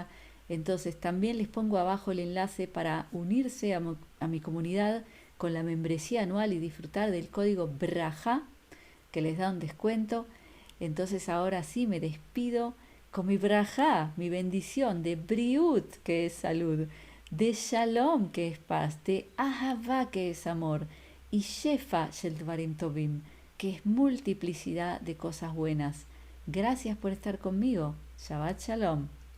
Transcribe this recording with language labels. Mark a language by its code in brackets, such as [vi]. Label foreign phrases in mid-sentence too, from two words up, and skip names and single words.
[es] Entonces también les pongo abajo el enlace para unirse a mi comunidad con la membresía anual y disfrutar del código BRAJA, que les da un descuento. Entonces ahora sí me despido con mi brajá, mi bendición de briut, que es salud, de shalom, que es paz, de ahavá, que es amor, y [he] שפע של דברים טובים, [es] que es multiplicidad de cosas buenas. Gracias por estar conmigo. [he] שבת שלום.